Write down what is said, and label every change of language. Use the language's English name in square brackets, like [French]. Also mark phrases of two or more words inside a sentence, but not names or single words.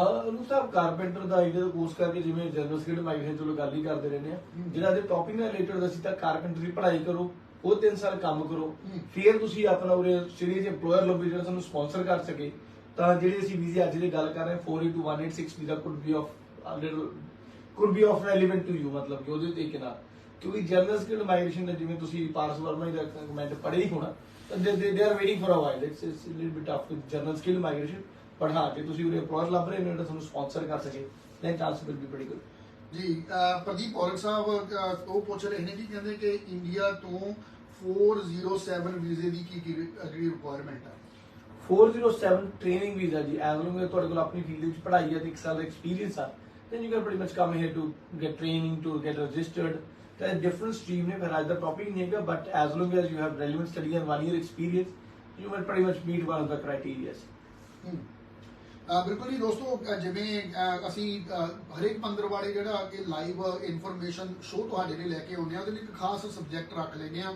[Punjabi] ਉਹਨੂੰ ਸਾਹਿਬ ਕਾਰਪੈਂਟਰ ਦਾ ਇੰਡੀਆ ਦਾ ਕੋਰਸ ਕਰਕੇ ਜਿਵੇਂ [English] general skill migration [Punjabi] ਚਲੋ ਗੱਲ ਹੀ ਕਰਦੇ ਰਹਿੰਦੇ ਆ, ਜਿਹੜਾ ਦੇ ਟੌਪਿਕ ਨਾਲ ਰਿਲੇਟਡ ਅਸੀਂ ਤਾਂ ਕਾਰਪੈਂਟਰ ਦੀ ਪੜ੍ਹਾਈ ਕਰੋ, ਉਹ 3 ਸਾਲ ਕੰਮ ਕਰੋ, ਫਿਰ ਤੁਸੀਂ ਆਪਣਾ ਉਰੇ [English] serious employer [Punjabi] ਲੱਭੋ ਜਿਹੜਾ ਤੁਹਾਨੂੰ ਸਪਾਂਸਰ ਕਰ ਸਕੇ। ਤਾਂ ਜਿਹੜੇ ਅਸੀਂ ਵੀਜ਼ੇ ਅੱਜ ਦੀ ਗੱਲ ਕਰ ਰਹੇ ਹਾਂ 48218 ਵੀਜ਼ਾ [English] could be of relevant to you, [Punjabi] ਮਤਲਬ ਕਿ ਉਹਦੇ ਤੇ ਕਿਨਾ ਕਿਉਂਕਿ [English] general skill migration [Punjabi] ਦਾ ਜਿਵੇਂ ਤੁਸੀਂ ਪਾਰਸ ਵਰਮਾ ਦਾ ਕਮੈਂਟ ਪੜ੍ਹੇ ਹੀ ਹੋਣਾ, [English] they are waiting for a while. It's a little bit tough with general skill migration, but [Punjabi] ਹਾਂ ਜੇ ਤੁਸੀਂ ਉਰੇ employer ਲੱਭ ਰਹੇ ਹੋ ਜਿਹੜਾ ਤੁਹਾਨੂੰ ਸਪਾਂਸਰ ਕਰ ਸਕੇ [English] then chance will be pretty good [Punjabi] ਜੀ। ਪ੍ਰਦੀਪ ਔਰਕ ਸਾਹਿਬ ਉਹ ਪੁੱਛ ਰਹੇ ਨੇ ਜੀ, ਕਹਿੰਦੇ ਕਿ ਇੰਡੀਆ ਤੋਂ 407 ਵੀਜ਼ੇ ਦੀ ਕੀ ਰਿਕੁਆਇਰਮੈਂਟ ਹੈ? 407 [English] training visa [Punjabi] ਜੀ, [English] as long as [Punjabi] ਤੁਹਾਡੇ ਕੋਲ ਆਪਣੀ ਫੀਲਡ ਵਿੱਚ ਪੜ੍ਹਾਈ ਹੈ ਤੇ 1 ਸਾਲ ਦਾ ਐਕਸਪੀਰੀਅੰਸ ਆ, [English] then you can pretty much come here to get training, to get registered। ਤਾਂ different stream ਨੇ, [Punjabi] ਫਿਰ ਅੱਜ ਦਾ ਟੌਪਿਕ ਨਹੀਂ ਹੈਗਾ, [English] but as long as you have relevant study and 1 year experience you will pretty much meet one of the criterias. [Punjabi] ਬਿਲਕੁਲ ਜੀ ਦੋਸਤੋ, ਜਿਵੇਂ ਅਸੀਂ ਹਰੇਕ ਪੰਦਰਵਾੜੇ ਜਿਹੜਾ ਕਿ [English] live information show [Punjabi] ਤੁਹਾਡੇ ਲਈ ਲੈ ਕੇ ਆਉਂਦੇ ਆ, ਉਹਦੇ ਲਈ ਇੱਕ ਖਾਸ ਸਬਜੈਕਟ ਰੱਖ ਲੈਂਦੇ ਆ।